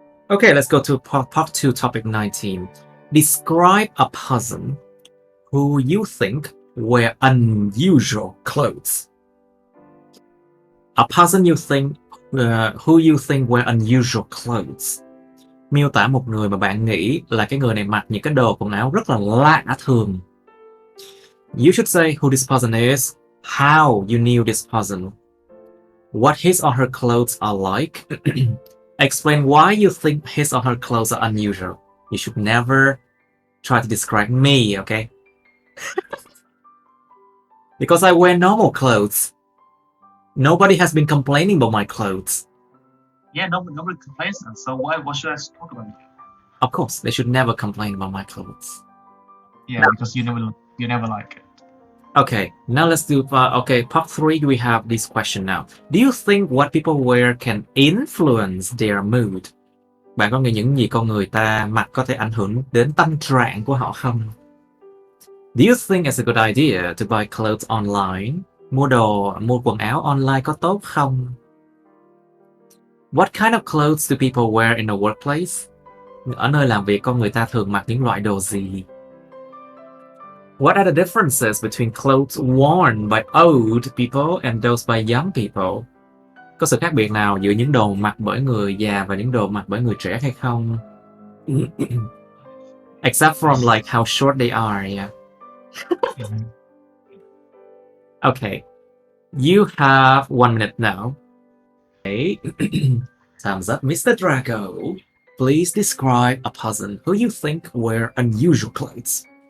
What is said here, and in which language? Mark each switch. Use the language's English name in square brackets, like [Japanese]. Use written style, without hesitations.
[English] Okay, let's go to part two, topic 19. Describe a person who you think wear unusual clothes. A person you think who you think wear unusual clothes. [Vietnamese] Miêu tả một người mà bạn nghĩ là cái người này mặc những cái đồ quần áo rất là lạ thường. [English] You should say who this person is, how you knew this person, what his or her clothes are like. Explain why you think his or her clothes are unusual. You should never try to describe me, okay? Because I wear normal clothes. Nobody has been complaining about my clothes. Yeah, nobody complains. So why what should I talk about you? Of course, they should never complain about my clothes. Yeah, Now, because you never like it. Okay, now let's do. Okay, part 3. We have this question now. Do you think what people wear can influence their mood? [Vietnamese] Bạn có nghĩ những gì con người ta mặc có thể ảnh hưởng đến tâm trạng của họ không? [English] Do you think it's a good idea to buy clothes online? [Vietnamese] Mua quần áo online có tốt không? [English] What kind of clothes do people wear in the workplace? [Vietnamese] Ở nơi làm việc con người ta thường mặc những loại đồ gì? [English] What are the differences between clothes worn by old people and those by young people? [Vietnamese] Có sự khác biệt nào giữa những đồ mặc bởi người già và những đồ mặc bởi người trẻ hay không? [English] Except from like how short they are, yeah. Okay. You have 1 minute now. Okay. Time's up. Mr. Drago, please describe a person who you think wear unusual clothes.